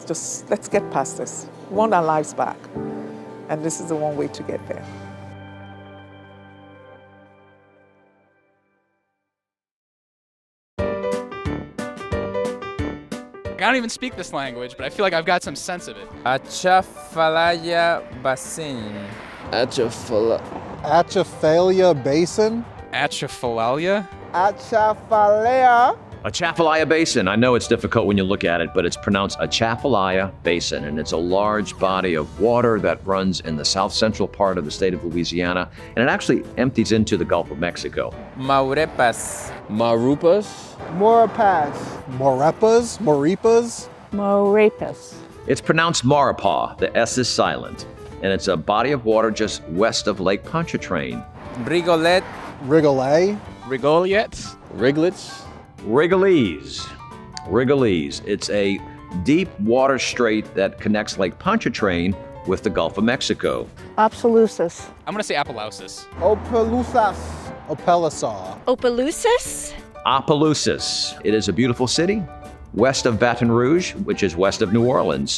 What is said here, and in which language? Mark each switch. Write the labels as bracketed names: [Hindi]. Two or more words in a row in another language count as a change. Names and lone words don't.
[English] Just let's get past this. We want our lives back, and this is the one way to get there. I don't even speak this language, but I feel like I've got some sense of it. Atchafalaya Basin. Atchafalaya Basin? Atchafalaya? Atchafalaya. Atchafalaya Basin. I know it's difficult when you look at it, but it's pronounced Atchafalaya Basin, and it's a large body of water that runs in the south central part of the state of Louisiana, and it actually empties into the Gulf of Mexico. Maurepas. Marupas. Morapas. Morepas. Moripas. Morepas. It's pronounced Maurepas. The S is silent, and it's a body of water just west of Lake Pontchartrain. Rigolet. Rigolet. Rigoliet. Riglets. Rigolets. It's a deep water strait that connects Lake Pontchartrain with the Gulf of Mexico. Opelousas. I'm going to say Opelousas. Opelousas. Opelousas. Opelousas? Opelousas. It is a beautiful city west of Baton Rouge, which is west of New Orleans.